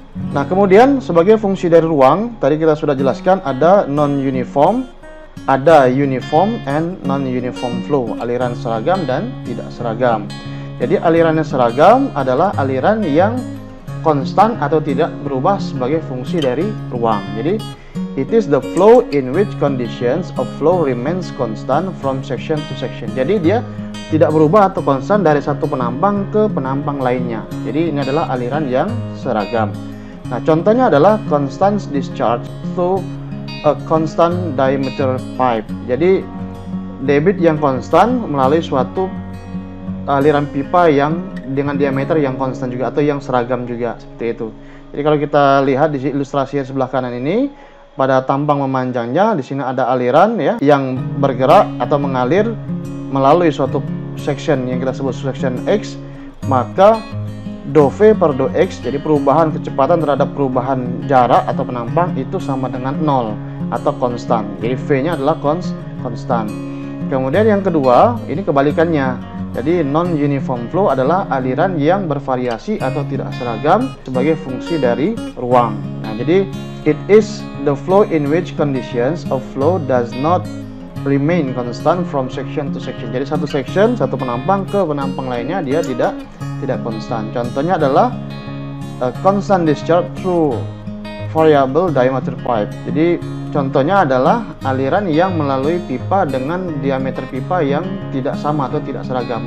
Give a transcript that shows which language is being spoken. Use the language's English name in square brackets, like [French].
[Indonesian] Nah, kemudian sebagai fungsi dari ruang, tadi kita sudah jelaskan ada non-uniform, ada uniform and non-uniform flow, aliran seragam dan tidak seragam. Jadi aliran yang seragam adalah aliran yang konstan atau tidak berubah sebagai fungsi dari ruang. [English] Jadi it is the flow in which conditions of flow remains constant from section to section. [Indonesian] Jadi dia tidak berubah atau konstan dari satu penampang ke penampang lainnya. Jadi ini adalah aliran yang seragam. Nah, contohnya adalah [English] constant discharge through a constant diameter pipe. [Indonesian] Jadi debit yang konstan melalui suatu aliran pipa yang dengan diameter yang konstan juga atau yang seragam juga, seperti itu. Jadi kalau kita lihat di ilustrasi sebelah kanan ini, pada tampang memanjangnya di sini ada aliran ya yang bergerak atau mengalir melalui suatu section yang kita sebut section X, maka do V per do X, jadi perubahan kecepatan terhadap perubahan jarak atau penampang itu sama dengan 0 atau konstan. Jadi V-nya adalah konstan. Kemudian yang kedua, ini kebalikannya. Jadi non-uniform flow adalah aliran yang bervariasi atau tidak seragam sebagai fungsi dari ruang. [English] Nah, jadi it is the flow in which conditions of flow does not remain constant from section to section. [Indonesian] Jadi satu section, satu penampang ke penampang lainnya dia tidak konstan. Contohnya adalah [English] constant discharge through variable diameter pipe. [Indonesian] Jadi contohnya adalah aliran yang melalui pipa dengan diameter pipa yang tidak sama atau tidak seragam.